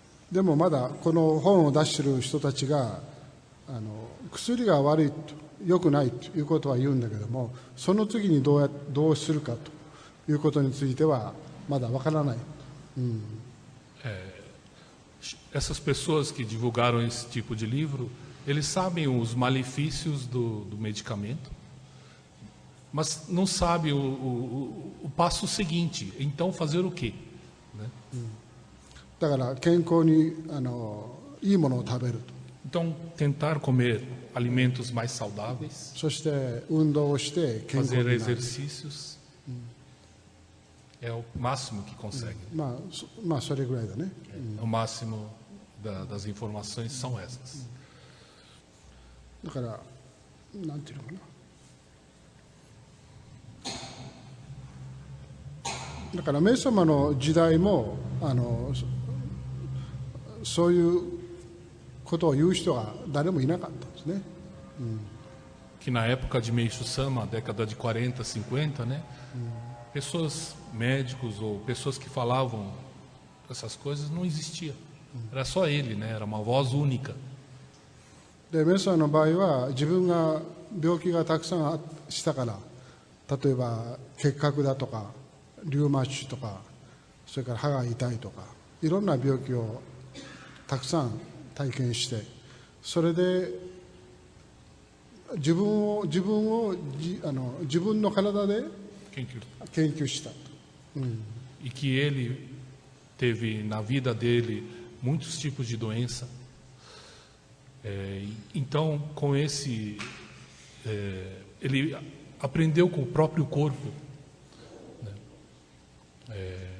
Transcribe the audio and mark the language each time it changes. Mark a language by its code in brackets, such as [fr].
[ja] でもまだこの本を出している人たちが薬が悪いと良くないということは言うんだけどもその次にどうするかということについてはまだわからない。 [pt] Essas pessoas que divulgaram esse tipo de livro, eles sabem os malefícios do medicamento, mas não sabem o passo seguinte. Então, fazer o quê? Né? [ja] だから健康にいいものを食べると。 [pt] Então, tentar comer alimentos mais saudáveis, [ja] そして運動をして健康 [pt] fazer [ja] になる。 [pt] exercícios. É o máximo que consegue. [ja] まあそれぐらいだね。 [pt] O máximo das informações são essas. [ja] だからなんていうのかな。だからメイ様の時代もそういうことを言う人が誰もいなかったんですね。 [pt] Que na época de Meishu Sama, década de 40, 50, né? Pessoas, médicos ou pessoas que falavam essas coisas não existia. Era só ele, né? Era uma voz única. [ja] でメイ様の場合は自分が病気がたくさんしたから、例えば結核だとかリウマチとか、それから歯が痛いとか、いろんな病気をたくさん体験して、それで自分の体で 研究したと。 [pt] E que ele teve na vida dele muitos tipos de doença. Então, com esse, ele aprendeu com o próprio corpo, né?